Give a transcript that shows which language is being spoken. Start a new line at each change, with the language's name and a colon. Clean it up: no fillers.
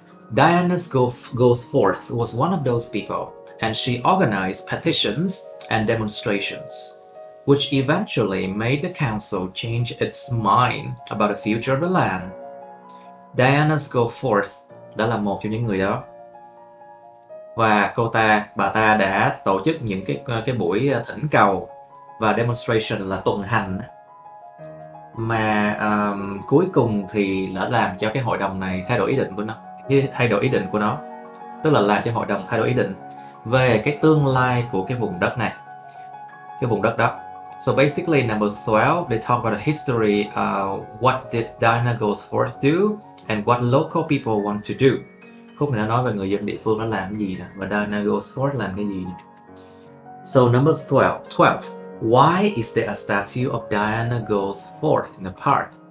English: Diana Goldsworth was one of those people, and she organized petitions and demonstrations, which eventually made the council change its mind about the future of the land.
Vietnamese: Diana Goldsworth đã là một trong những người đó. Và bà ta đã tổ chức những cái buổi thỉnh cầu và demonstration là tuần hành, mà cuối cùng thì đã làm cho cái hội đồng này thay đổi ý định của nó, tức là làm cho hội đồng thay đổi ý định về cái tương lai của cái vùng đất này, cái vùng đất đó.
English: So basically, number 12, they talk about the history. What did Diana Goldsworth do and what local people want to do.
Vietnamese: Khúc này nó nói về người dân địa phương nó làm cái gì nè, và Diana Goldsworth làm cái gì nè.
English: So number 12. Why is there a statue of Diana Goldsworth in the park?